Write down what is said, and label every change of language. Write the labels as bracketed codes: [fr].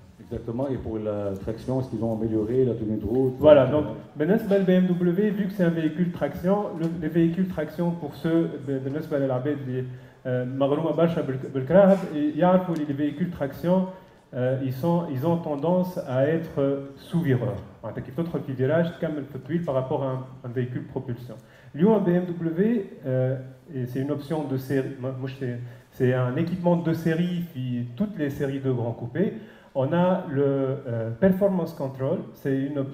[fr] Exactement, et pour la traction, est-ce qu'ils ont amélioré la tenue de route? Voilà, donc BMW, vu que c'est un véhicule traction, les véhicules traction, pour ceux, les véhicules traction, ils ont tendance à être sous-vireurs. [ar] كيف تدخل في فيراج تكمل في الطويل [fr] par rapport à un véhicule propulsion. اليوم BMW c'est une option de série, c'est un équipement de série في toutes les séries de grands coupés. On a le Performance Control, c'est une